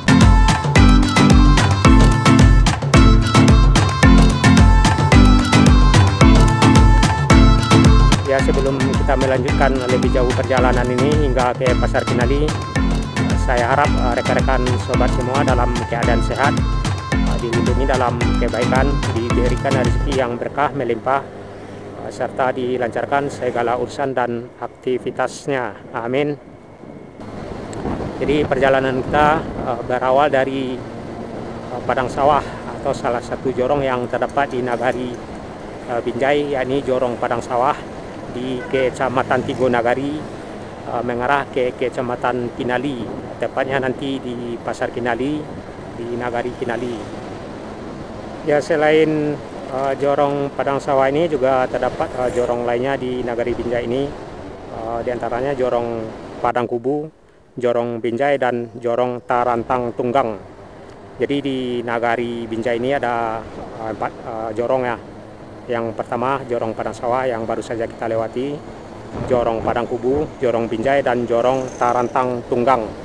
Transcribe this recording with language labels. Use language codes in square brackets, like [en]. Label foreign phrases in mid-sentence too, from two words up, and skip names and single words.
[id] Ya, sebelum kita melanjutkan lebih jauh perjalanan ini hingga ke Pasar Kinali, saya harap rekan-rekan sobat semua dalam keadaan sehat, dilindungi dalam kebaikan, diberikan rezeki yang berkah melimpah, serta dilancarkan segala urusan dan aktivitasnya. Amin. Jadi perjalanan kita berawal dari Padang Sawah atau salah satu jorong yang terdapat di Nagari Binjai, yakni Jorong Padang Sawah di Kecamatan Tigo Nagari, mengarah ke Kecamatan Kinali, tepatnya nanti di Pasar Kinali, di Nagari Kinali. Ya, selain Jorong Padang Sawah ini juga terdapat jorong lainnya di Nagari Binjai ini, diantaranya Jorong Padang Kubu, Jorong Binjai, dan Jorong Tarantang Tunggang. Jadi di Nagari Binjai ini ada 4 jorong ya. Yang pertama Jorong Padang Sawah yang baru saja kita lewati, Jorong Padang Kubu, Jorong Binjai, dan Jorong Tarantang Tunggang.